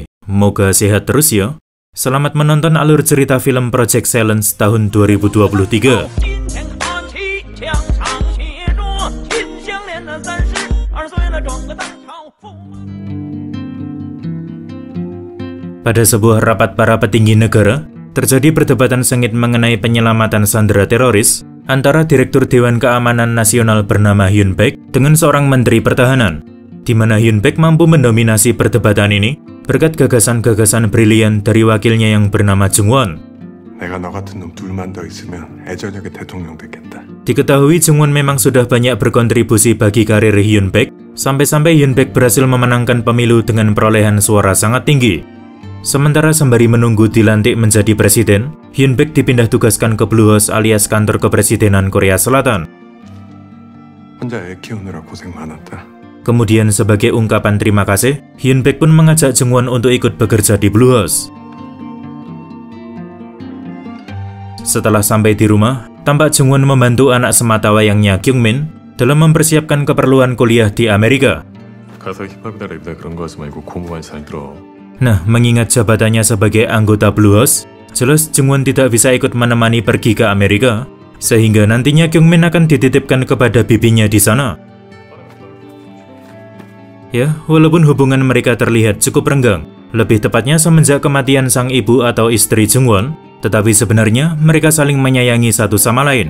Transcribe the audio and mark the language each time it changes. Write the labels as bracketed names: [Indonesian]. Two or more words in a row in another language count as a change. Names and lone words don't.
[Indonesian] Moga sehat terus ya. Selamat menonton alur cerita film Project Silence tahun 2023. Pada sebuah rapat para petinggi negara, terjadi perdebatan sengit mengenai penyelamatan sandera teroris antara Direktur Dewan Keamanan Nasional bernama Hyun Baek dengan seorang Menteri Pertahanan, di mana Hyun Baek mampu mendominasi perdebatan ini berkat gagasan-gagasan brilian dari wakilnya yang bernama Jung Won. [Korean] 내가 너 같은 놈 둘만 더 있으면 애저녁에 대통령 됐겠다. [Indonesian] Diketahui Jung Won memang sudah banyak berkontribusi bagi karir Hyun Baek, sampai-sampai Hyun Baek berhasil memenangkan pemilu dengan perolehan suara sangat tinggi. Sementara sembari menunggu dilantik menjadi presiden, Hyun Baek dipindah tugaskan ke Blue House alias kantor kepresidenan Korea Selatan. [Korean] 혼자 애 키우느라 고생 많았다. [Indonesian] Kemudian sebagai ungkapan terima kasih, Hyun Baek pun mengajak Jung Won untuk ikut bekerja di Blue House. Setelah sampai di rumah, tampak Jung Won membantu anak sematawayangnya Kyung Min dalam mempersiapkan keperluan kuliah di Amerika. [Korean] 가서 힙합이나 랩이나 그런 거 하지 말고 공부만 잘 들어. [Indonesian] Nah, mengingat jabatannya sebagai anggota Blue House, jelas Jung Won tidak bisa ikut menemani pergi ke Amerika, sehingga nantinya Kyung Min akan dititipkan kepada bibinya di sana. Ya, walaupun hubungan mereka terlihat cukup renggang, lebih tepatnya semenjak kematian sang ibu atau istri Jung Won, tetapi sebenarnya mereka saling menyayangi satu sama lain.